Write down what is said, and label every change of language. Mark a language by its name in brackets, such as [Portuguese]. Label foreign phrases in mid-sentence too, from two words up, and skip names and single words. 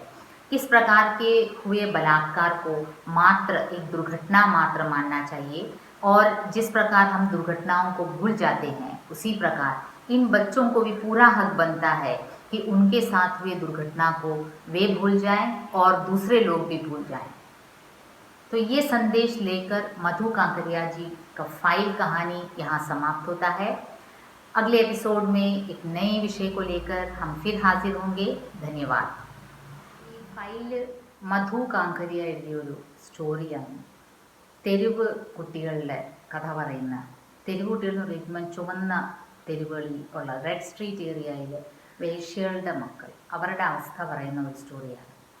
[Hindi] इस प्रकार के हुए बलात्कार को मात्र एक दुर्घटना मात्र मानना चाहिए, और जिस प्रकार हम दुर्घटनाओं को भूल जाते हैं, उसी प्रकार इन बच्चों को भी पूरा हक बनता है कि उनके साथ हुए दुर्घटना को वे भूल जाएं और दूसरे लोग भी भूल जाएं। तो ये संदेश लेकर मधु कांकरिया जी का फाइल कहानी यहाँ समाप्त होता है। अगले एपिसोड में एक नए विषय को लेकर हम फिर हाजिर होंगे। धन्यवाद। [Malayalam] ഈ ഫയൽ മധു കാങ്കരിയ എഴുതിയൊരു സ്റ്റോറിയാണ്. തെരുവ് കുട്ടികളുടെ കഥ പറയുന്ന, തെരുവ് കുട്ടികൾ എന്ന് പറയുമ്പോൾ ചുവന്ന തെരുവുകളിൽ ഉള്ള [English] red street [Malayalam] ഏരിയയിൽ വേശ്യകളുടെ മക്കൾ, അവരുടെ അവസ്ഥ പറയുന്ന ഒരു സ്റ്റോറിയാണ്.